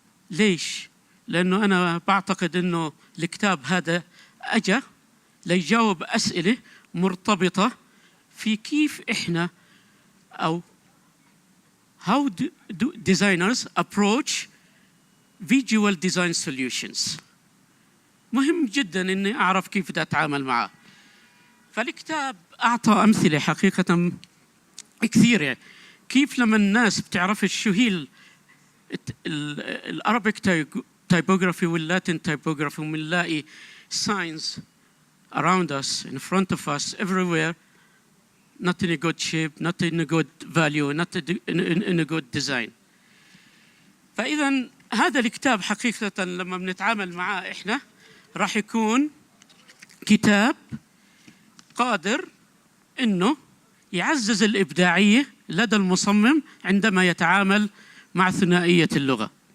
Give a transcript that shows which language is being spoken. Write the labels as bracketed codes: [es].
[ar] ليش؟ لأنه أنا بعتقد أنه الكتاب هذا أجا ليجاوب أسئلة مرتبطة في كيف إحنا أو [en] how do designers approach visual design solutions. [ar] مهم جدا إني أعرف كيف بدي أتعامل معه. فالكتاب أعطى أمثلة حقيقة كثيرة كيف لما الناس بتعرفش شو هي الأرابيك تايبوغرافي واللاتين تايبوغرافي وبنلاقي [en] signs around us, in front of us, everywhere, not in a good shape, not in a good value, not in a good design. [ar] فإذا هذا الكتاب حقيقة لما بنتعامل معاه إحنا راح يكون كتاب قادر إنه يعزز الإبداعية لدى المصمم عندما يتعامل مع ثنائية اللغة.